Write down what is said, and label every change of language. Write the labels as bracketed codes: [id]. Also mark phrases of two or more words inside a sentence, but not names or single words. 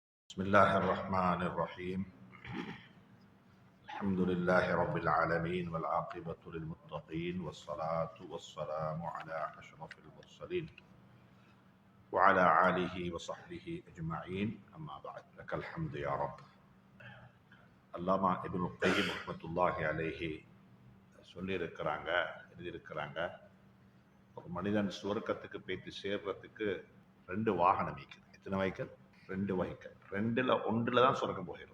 [ar] بسم الله الرحمن الرحيم. الحمد لله رب العالمين والعاقبة للمتقين والصلاة والسلام على أشرف المرسلين وعلى آله وصحبه أجمعين. أما بعد، لك الحمد يا رب. [ta] அல்லாமா இப்னு கையிம் [ar] رحمة الله عليه [ta] சொல்லியிருக்கிறாங்க, எழுதியிருக்கிறாங்க, ஒரு மனிதன் சுவர்க்கத்துக்கு போய்த்து சேர்றதுக்கு 2 வாகனம் வைக்குது. எத்தனை வைக்கல்? 2 வைக்கல். 2ல் ஒன்றில் தான் சுரக்கம் போயிடும்.